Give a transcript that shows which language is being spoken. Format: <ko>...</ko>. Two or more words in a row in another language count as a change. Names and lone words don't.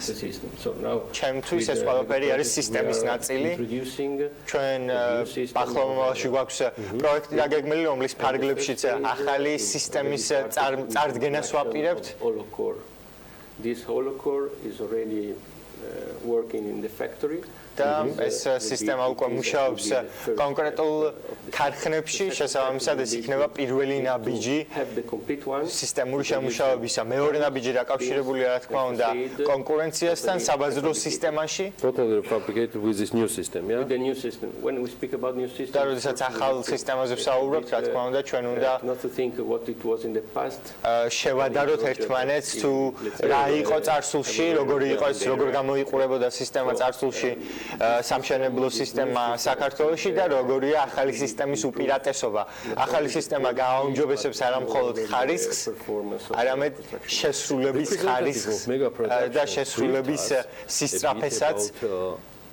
<ka>ჩემთვის ეს ყველაფერი არის სისტემის ნაწილი. ჩვენ ახლა მომავალში გვაქვს პროექტი დაგეგმილი, რომლის ფარგლებშიც ახალი სისტემის წარდგენას ვაპირებთ.</ka> <en>This holocore is already working in the factory.</en> <ka>და ეს სისტემა უკვე მუშაობს კონკრეტულ ქარხნებში, შესაბამისად ეს იქნება პირველი ნაბიჯი სისტემური შემუშავებისა. მეორე ნაბიჯი დაკავშირებულია, რა თქმა უნდა, კონკურენციასთან საბაზრო სისტემაში.</ka> <en>Totally fabricated with this new system, yeah? With the new system. When we speak about new system,</en> <ka>და როდესაც ახალ სისტემაზე ვსაუბრობთ, რა თქმა უნდა, ჩვენ უნდა</ka> <en>not to think what it was in the past.</en> <ka>შევადაროთ ერთმანეთს თუ რა იყო წარსულში, როგორი იყო ეს, როგორ გამოიყურებოდა სისტემა წარსულში. სამშენებლო სისტემა საქართველოში და როგორია ახალი სისტემის უპირატესობა. ახალი სისტემა გააუმჯობესებს არა მხოლოდ ხარისხს, არამედ შესრულების ხარისხს და შესრულების სისწრაფესაც.</ka>